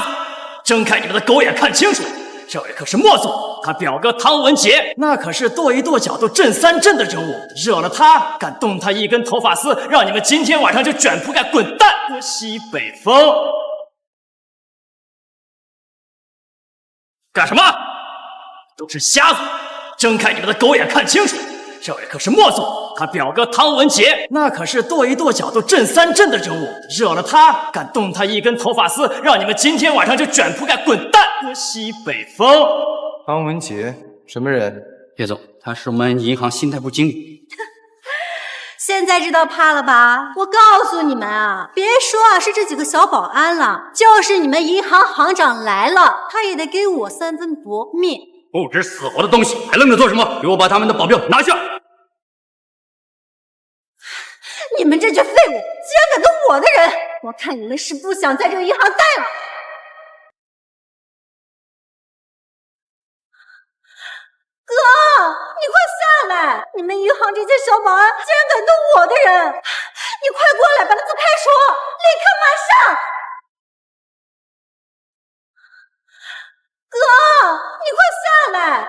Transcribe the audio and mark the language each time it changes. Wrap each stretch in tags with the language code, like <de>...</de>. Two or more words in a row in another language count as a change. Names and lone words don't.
<zh>睜開你們的狗眼看清楚，這位可是莫總，他表哥湯文傑，那可是跺一跺腳都震三震的人物，惹了他，敢動他一根頭髮絲，讓你們今天晚上就捲鋪蓋滾蛋，喝西北風！幹什麼？都是瞎子！睜開你們的狗眼看清楚，這位可是莫總，他表哥湯文傑，那可是跺一跺腳都震三震的人物，惹了他，敢動他一根頭髮絲，讓你們今天晚上就捲鋪蓋滾蛋，喝西北風！湯文傑，什麼人？葉總，他是我們銀行信貸部經理。現在知道怕了吧？我告訴你們啊，別說啊是這幾個小保安了，就是你們銀行行長來了，他也得給我3分薄面。不知死活的東西，還愣着做什麼？給我把他們的保鏢拿下！你們這群廢物，竟然敢動我的人！我看你們是不想在這個銀行待了。哥，你快下來！你們銀行這些小保安竟然敢動我的人！你快過來，把他們開除！立刻馬上！哥，你快下來！</zh>